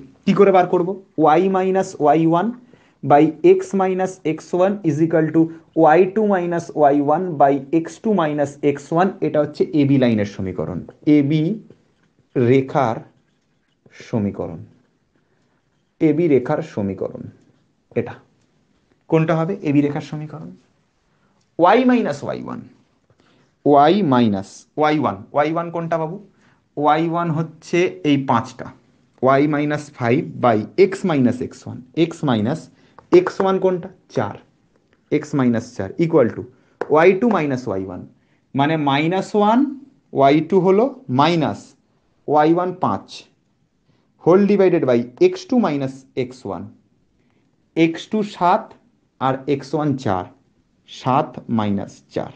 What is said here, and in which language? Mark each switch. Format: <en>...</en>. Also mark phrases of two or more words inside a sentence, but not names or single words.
<bn>কি করে বার করব?</bn> <en>y minus y1 by x minus x1 is equal to y2 minus y1 by x2 minus x1.</en> <bn>এটা হচ্ছে এবি লাইনের সমীকরণ, এবি রেখার সমীকরণ, এবি রেখার সমীকরণ। এটা কোনটা হবে এবি রেখার সমীকরণ?</bn> <en>y minus y1, y minus y1, y1</en> <bn>কোনটা বাবু? y1 হচ্ছে এই 5টা,</bn> <en>y minus 5 by x minus x1, x minus x1</en> <bn>কোনটা? 4,</bn> <en>x minus 4 equal to y2 minus y1,</en> <bn>মানে -1, y2 হলো</bn> <en>minus y1</en> <bn>5</bn> <en>whole divided by x2 minus x1,</en> <bn>x2 7 আর x1 4, 7 মাইনাস 4।</bn>